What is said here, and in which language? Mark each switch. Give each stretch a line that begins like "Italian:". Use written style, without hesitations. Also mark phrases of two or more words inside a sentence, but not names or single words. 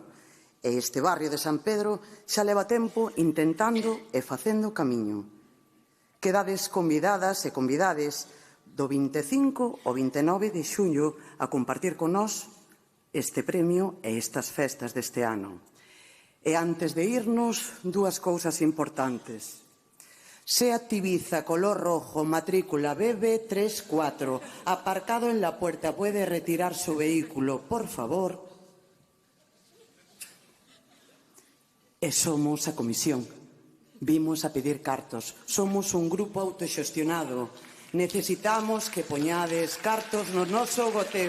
Galician: E este barrio de San Pedro xa leva tempo intentando e facendo camiño. Quedades convidadas e convidades do 25 ao 29 de xullo a compartir con nós este premio e estas festas deste ano. E antes de irnos, dúas cousas importantes.
Spanish: Seat Ibiza, color rojo, matrícula BB34, aparcado en la puerta. Puede retirar su vehículo, por favor.
Galician: E somos a comisión. Vimos a pedir cartos. Somos un grupo autoxestionado. Necesitamos que poñades cartos no noso goteo.